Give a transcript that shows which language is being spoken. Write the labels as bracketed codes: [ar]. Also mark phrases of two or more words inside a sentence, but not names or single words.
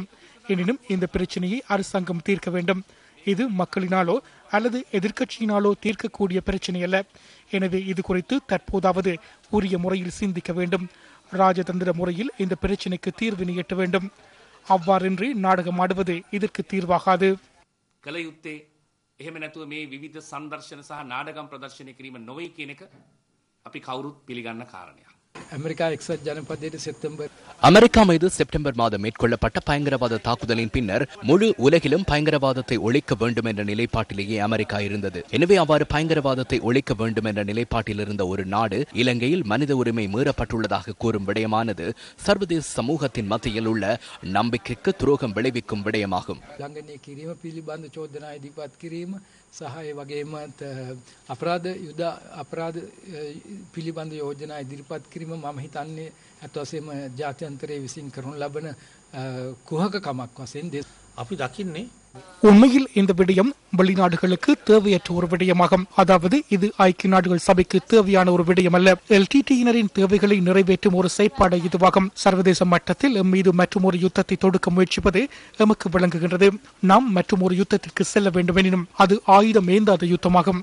[ta] எனினும் இந்த பிரச்சனையை அரசாங்கம் தீர்க்க வேண்டும். இது மக்களினாலோ அல்லது எதிர்க்கட்சியினாலோ தீர்க்கக்கூடிய பிரச்சனை அல்ல. எனவே இது குறித்து தற்போதாவது உரிய முறையில் சிந்திக்க வேண்டும். ராஜதந்திர முறையில் இந்த பிரச்சனைக்கு தீர்வினை எட்ட வேண்டும். அவ்வாறின்றி நாடகம் ஆடுவது இதற்கு தீர்வாகாது. [si] කලයුත්තේ එහෙම නැතුව මේ විවිධ සංදර්ශන සහ නාඩගම් ප්‍රදර්ශනය කිරීම නොවේ කියන එක අපි කවුරුත් පිළිගන්න කාරණයක්. [ta] அமெரிக்கா மீது செப்டம்பர் மாதம் மேற்கொள்ளப்பட்ட பயங்கரவாத தாக்குதலின் பின்னர் முழு உலகிலும் பயங்கரவாதத்தை ஒழிக்க வேண்டும் என்ற நிலைப்பாட்டிலேயே அமெரிக்கா இருந்தது. எனவே அவ்வாறு பயங்கரவாதத்தை ஒழிக்க வேண்டும் என்ற நிலைப்பாட்டில் இருந்த ஒரு நாடு இலங்கையில் மனித உரிமை மீறப்பட்டுள்ளதாக கூறும் விடயமானது சர்வதேச சமூகத்தின் மத்தியில் உள்ள நம்பிக்கைக்கு துரோகம் விளைவிக்கும் விடயமாகும். [si] සහ ඒ වගේම අපරාධ යුද අපරාධ පිළිබඳ යෝජනා ඉදිරිපත් කිරීම මම හිතන්නේ අත් වශයෙන්ම ජාත්‍යන්තරයේ විසින් කරනු ලබන කුහකකමක් වශයෙන් අපි දකින්නේ [ta] உண்மையில் இந்த விடயம் வெளிநாடுகளுக்கு தேவையற்ற ஒரு விடயமாகும். அதாவது இது ஐக்கிய நாடுகள் சபைக்கு தேவையான ஒரு விடயம் அல்ல. எல்டிடியினரின் தேவைகளை நிறைவேற்றும் ஒரு செயற்பாடு இதுவாகும். சர்வதேச மட்டத்தில் மீது மற்றும் ஒரு யுத்தத்தை தொடுக்க முயற்சிப்பது எமக்கு விளங்குகின்றது. நாம் மற்றும் ஒரு யுத்தத்திற்கு செல்ல வேண்டும் எனினும் அது ஆயுதம் ஏந்தாத யுத்தமாகும்.